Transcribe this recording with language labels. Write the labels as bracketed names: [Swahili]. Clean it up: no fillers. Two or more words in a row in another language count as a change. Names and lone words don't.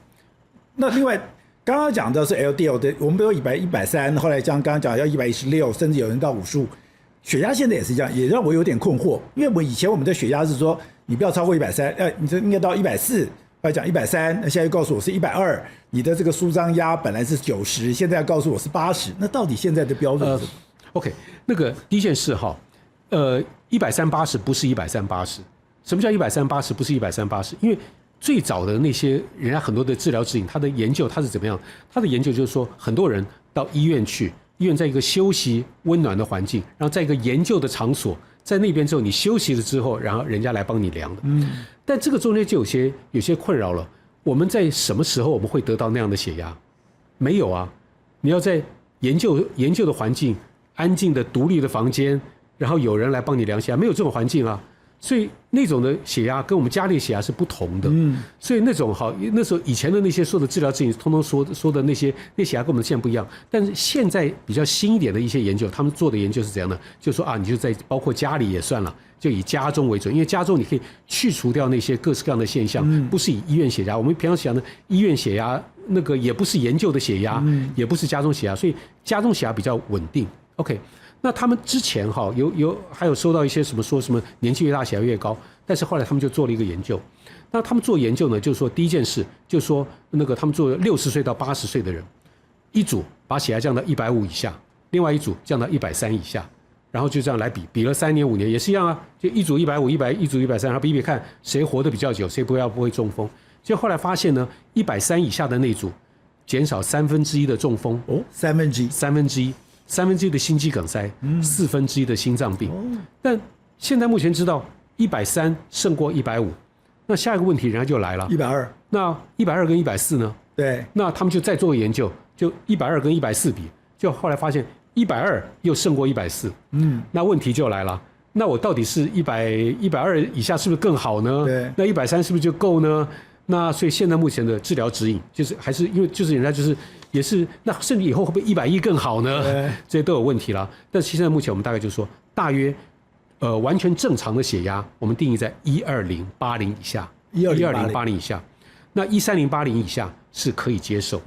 [Chinese] 那另外剛剛講的是 LDL 的，我們都有130，後來像剛剛講要116，甚至有人到55。血壓現在也是這樣，也讓我有點困惑，因為以前我們的血壓是說你不要超過130，你這應該到140，後來講130，那現在又告訴我是120，你的這個舒張壓本來是90，現在要告訴我是80，那到底現在的標準是什麼？OK， 那個第一件事哈，130/80不是130/80，什麼叫130/80不是130/80？因為最早的那些人家很多的治療指引，他的研究他是怎麼樣？他的研究就是說，很多人到醫院去。醫院在一個休息溫暖的環境，然後在一個研究的場所，在那邊之後你休息了之後，然後人家來幫你量的。但這個中間就有些困擾了。我們在什麼時候我們會得到那樣的血壓？沒有啊！你要在研究的環境，安靜的獨立的房間，然後有人來幫你量血壓，沒有這種環境啊。所以那種的血壓跟我們家裡的血壓是不同的。所以那種那時候以前的那些說的治療指引，通通說的那血壓跟我們現在不一樣。但是現在比較新一點的一些研究，他們做的研究是怎樣的？就說啊，你就在包括家裡也算了，就以家中為準，因為家中你可以去除掉那些各式各樣的現象，不是以醫院血壓。我們平常想的醫院血壓那個也不是研究的血壓，也不是家中血壓，所以家中血壓比較穩定。OK。那他們之前還有收到一些什麼說什麼年紀越大血壓越高，但是後來他們就做了一個研究， 那他們做研究呢，就是說第一件事，就是說那個他們做60歲到80歲的人，一組把血壓降到150以下，另外一組降到130以下，然後就這樣來比了3年5年也是一樣啊，就一組150、一組130，然後比比看誰活得比較久，誰不會中風。就後來發現呢，130以下的那組減少1/3的中風哦，1/3的心肌梗塞，1/4的心臟病。但現在目前知道130勝過150，那下一個問題人家就來了，120。那120跟140呢？對，那他們就再做個研究，就120跟140比，就後來發現120又勝過140。那問題就來了，那我到底是120以下是不是更好呢？对，那130是不是就夠呢？那所以現在目前的治療指引就是还是因為就是人家就是也是那甚至以後會不會110更好呢？這些都有問題啦。但是現在目前我們大概就是說大約完全正常的血壓我們定義在120/80以下，120/80以下，那130/80以下是可以接受。